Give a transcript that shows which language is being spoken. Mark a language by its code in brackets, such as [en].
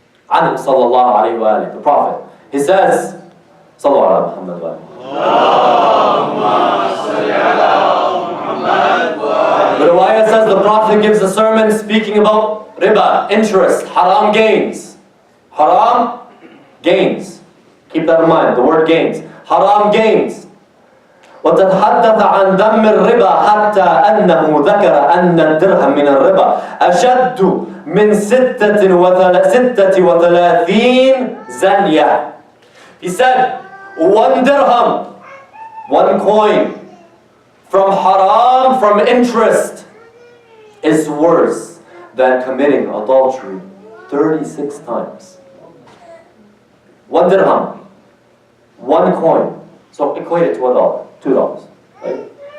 [en] Ahmed sallallahu alayhi wa alayhi, the Prophet, he says, sallallahu ala Muhammad wa alayhi. The riwayah says the Prophet gives a sermon speaking about riba, interest, haram gains. Haram gains. Keep that in mind, the word gains. Haram gains. [ar] وتتحدث عن ذم الربا حتى أنه ذكر أن الدرهم من الربا أشد من 36 زنية. [en] He said, 1 dirham, 1 coin, from haram, from interest, is worse than committing adultery 36 times. 1 dirham, 1 coin. So equate it to $1, $2, right?